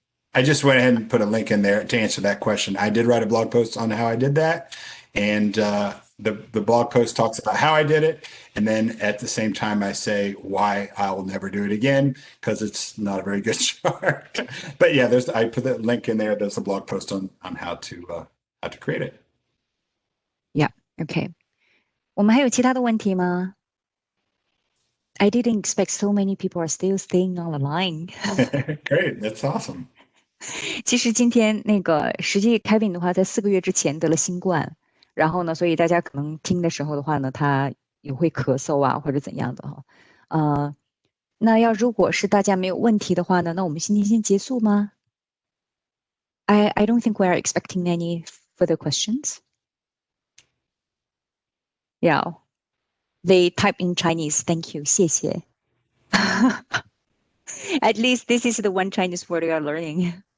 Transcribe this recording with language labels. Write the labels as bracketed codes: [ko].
[en] I just went ahead and put a link in there to answer that question. I did write a blog post on how I did that, and the blog post talks about how I did it, and then at the same time I say why I will never do it again because it's not a very good chart. But yeah, I put the link in there. There's a blog post on how to create it. Yeah, okay. [zh] 我们还有其他的问题吗？ [en] I didn't expect so many people are still staying on the line. Great, that's awesome. [zh] 其实今天实际 Kevin 的话，在4个月之前得了新冠，然后呢，所以大家可能听的时候的话呢，他也会咳嗽啊，或者怎样的哈。那如果是大家没有问题的话呢，那我们今天先结束吗？ [en] I don't think we are expecting any further questions. Yeah, they type in Chinese. Thank you. [zh] 谢谢。 [en] At least this is the one Chinese word we are learning.